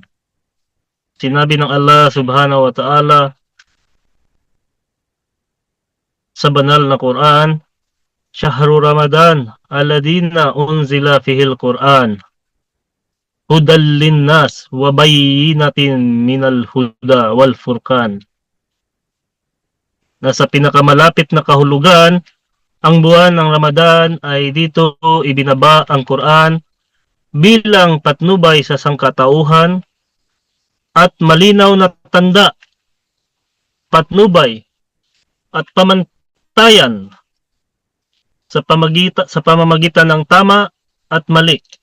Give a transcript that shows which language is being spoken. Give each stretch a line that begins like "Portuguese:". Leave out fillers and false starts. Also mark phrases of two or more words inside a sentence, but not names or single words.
Filipino: Sinabi ng
Arabic: الله سبحانه وتعالى
Filipino: sa banal na Quran,
Arabic: شهر رمضان الذي أنزل فيه القرآن هدى للناس وبينات من الهدى والفرقان.
Filipino: Nasa pinakamalapit na kahulugan, ang buwan ng Ramadan ay dito ibinaba ang Quran bilang patnubay sa sangkatauhan at malinaw na tanda, patnubay at pamantayan sa pamamagitan ng tama at mali.